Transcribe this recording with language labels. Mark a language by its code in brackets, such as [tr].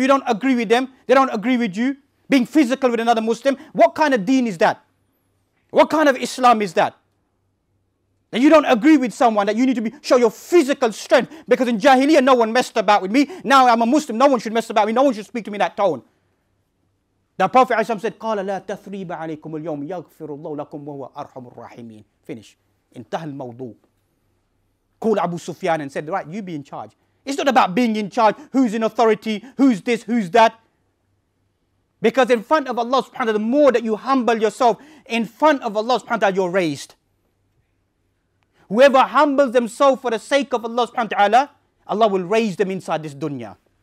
[en] You don't agree with them, they don't agree with you. Being physical with another Muslim. What kind of deen is that? What kind of Islam is that? That you don't agree with someone, that you need to show your physical strength. Because in Jahiliyyah, no one messed about with me. Now I'm a Muslim, no one should mess about with me. No one should speak to me in that tone. The Prophet ﷺ said, [ar] قَالَ لَا تَثْرِيبَ عَلَيْكُمُ الْيَوْمِ يَغْفِرُ اللَّهُ لَكُمْ وَهُوَ أَرْحَمُ الرَّاحِمِينَ. [en] Finish. [ar] انتهى الموضوع. [en] Called Abu Sufyan and said, right, you be in charge. It's not about being in charge, who's in authority, who's this, who's that. Because in front of Allah subhanahu wa ta'ala, the more that you humble yourself, in front of Allah subhanahu wa ta'ala, you're raised. Whoever humbles themselves for the sake of Allah subhanahu wa ta'ala, Allah will raise them inside this dunya.